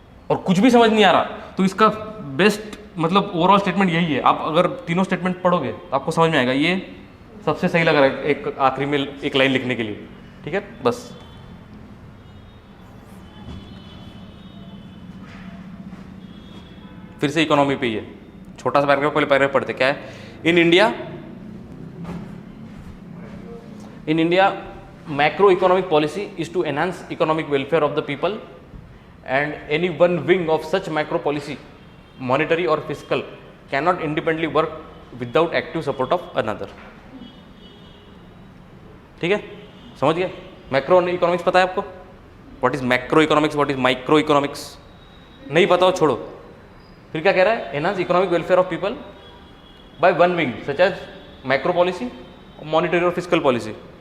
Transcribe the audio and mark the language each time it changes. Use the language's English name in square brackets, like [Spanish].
[Hindi] और कुछ भी समझ नहीं आ रहा तो इसका बेस्ट मतलब ओवरऑल स्टेटमेंट यही है, आप अगर तीनों स्टेटमेंट पढ़ोगे तो आपको समझ में आएगा, ये सबसे सही लग रहा है एक आखिरी में एक लाइन लिखने के लिए, ठीक है। बस फिर से इकोनॉमी पे ही है, छोटा सा पैराग्राफ, पहले पैराग्राफ पढ़ते क्या है। [English] In India macro economic policy is to enhance economic welfare of the people and any one wing of such macro policy, monetary or fiscal, cannot independently work without active support of another। [Hindi] ठीक है, समझ गए? [English] macro economics [Hindi] पता है आपको? [English] What is macro economics, what is micro economics? [Hindi] नहीं पता हो छोड़ो, फिर क्या कह रहा है, [English] Enhance economic welfare of people by one wing such as macro policy, monetary और physical policy.